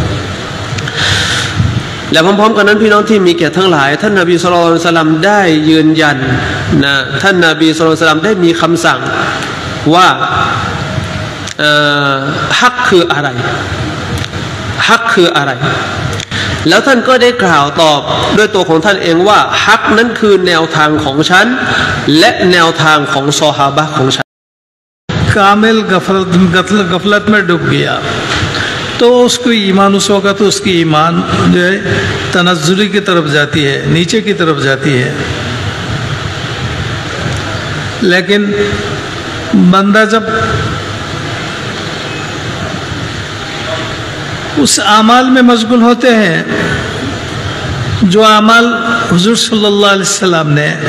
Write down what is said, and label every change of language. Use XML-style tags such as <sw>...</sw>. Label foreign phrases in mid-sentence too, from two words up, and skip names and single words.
<th>และพร้อมๆกันนั้นพี่น้องที่มีเกียรติทั้งหลายท่านนบี</th> <ar>صلى الله عليه وسلم</ar> <th>ได้ยืนยันท่านนบี</th> <ar>صلى الله عليه وسلم</ar> <th>ได้มีคำสั่งว่าฮักคืออะไรฮักคืออะไรแล้วท่านก็ได้กล่าวตอบด้วยตัวของท่านเองว่าฮักนั้นคือแนวทางของฉันและแนวทางของซอฮาบะห์ของฉัน</th> <hi>कामिल गफलत में डूब गया तो उसको ईमान उस वक़्त उसकी ईमान जो है तनज़्ज़ुली की तरफ जाती है नीचे की तरफ जाती है लेकिन बंदा जब उस आमाल में मशगूल होते हैं जो आमाल हुजूर</hi> <ar>صلى الله عليه وسلم</ar> <hi>ने</hi>